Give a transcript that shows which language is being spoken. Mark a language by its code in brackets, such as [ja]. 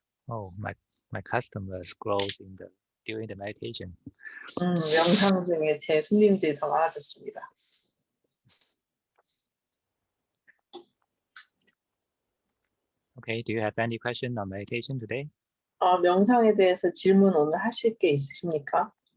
[en] Oh, my customers grows during the meditation. [ko] 명상 중에 제 손님들이 더 많아졌습니다. [en] Okay, do you have any question on meditation today? [ko] 명상에 대해서 질문 오늘 하실 게 있으십니까?